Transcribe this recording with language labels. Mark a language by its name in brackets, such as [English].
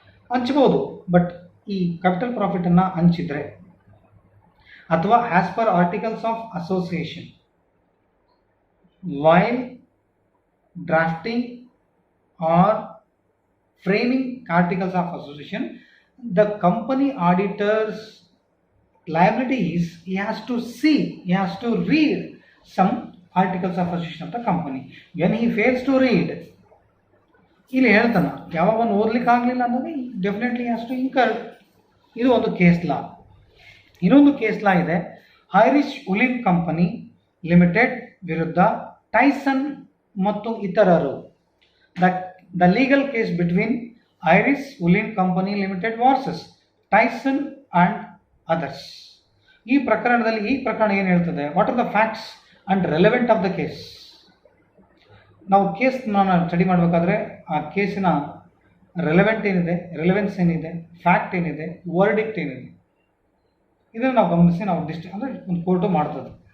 [Kannada] ಹಂಚಬಹುದು, [English] but [Kannada] ಈ capital ಪ್ರಾಫಿಟನ್ನು ಹಂಚಿದ್ರೆ ಅಥವಾ [English] As per articles of association while drafting or framing articles of association, the company auditor's liability is he has to read some articles of association of the company. When he fails to read, [Kannada] ಇಲ್ಲಿ ಹೇಳ್ತಾನೆ ಯಾವಾಗ ಓದ್ಲಿಕ್ಕೆ ಆಗಲಿಲ್ಲ ಅಂದರೆ [English] Definitely has to incur. [Kannada] ಇದು ಒಂದು case law. ಇನ್ನೊಂದು case law ಇದೆ, ಐರಿಷ್ ಉಲಿನ್ ಕಂಪನಿ ಲಿಮಿಟೆಡ್ ವಿರುದ್ಧ ಟೈಸನ್ ಮತ್ತು ಇತರರು. [English] The legal case between Irish Woolen Company Limited versus Tyson and others. [Kannada] ಈ ಪ್ರಕರಣ ಏನು ಹೇಳ್ತದೆ, [English] What are the facts and relevant of the case. [Kannada] ನಾವು ಕೇಸ್ನ ಸ್ಟಡಿ ಮಾಡಬೇಕಾದ್ರೆ ಆ ಕೇಸಿನ ರೆಲೆವೆನ್ಸ್ ಏನಿದೆ, ಫ್ಯಾಕ್ಟ್ ಏನಿದೆ, ವರ್ಡಿಕ್ಟ್ ಏನಿದೆ, ಇದನ್ನು ನಾವು ಗಮನಿಸಿ ನಾವು ಅಂದರೆ ಒಂದು ಕೋರ್ಟು ಮಾಡ್ತದೆ.